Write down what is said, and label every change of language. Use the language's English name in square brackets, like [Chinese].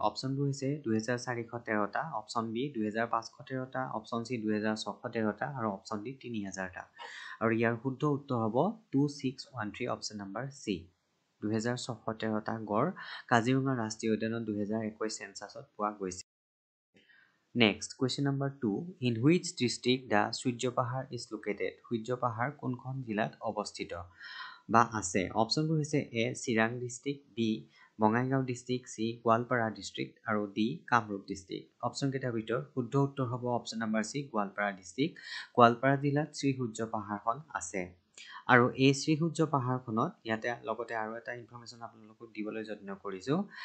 [Assamese] অপচনবোৰ হৈছে 2413টা, option B 2513টা, option C 2613টা আৰু option D 3000টা। আৰু ইয়াৰ শুদ্ধ উত্তৰ হ'ব 2613 অপচন নম্বৰ চি। 2613টা গড় কাজিৰঙা ৰাষ্ট্ৰীয় উদ্যানত 2021 চেনচাছত পোৱা গৈছে। [English] Next, question number 2. In which district the Surya Pahar is located? [Assamese] Surya Pahar কোনখন জিলাত অৱস্থিত বা আছে? অপচনবোৰ হৈছে এ Chirang district, B Bongaigaon district, C Goalpara district আৰু ডি কামৰূপ ডিস্ট্ৰিক্ট। অপচন কেইটাৰ ভিতৰত শুদ্ধ উত্তৰ হ'ব option number C Goalpara district. Goalpara জিলাত শ্ৰী সূৰ্য পাহাৰখন আছে। আৰু এই শ্ৰী সূৰ্য পাহাৰখনত ইয়াতে লগতে আৰু এটা ইনফৰমেশ্যন আপোনালোকক দিবলৈ যত্ন কৰিছো।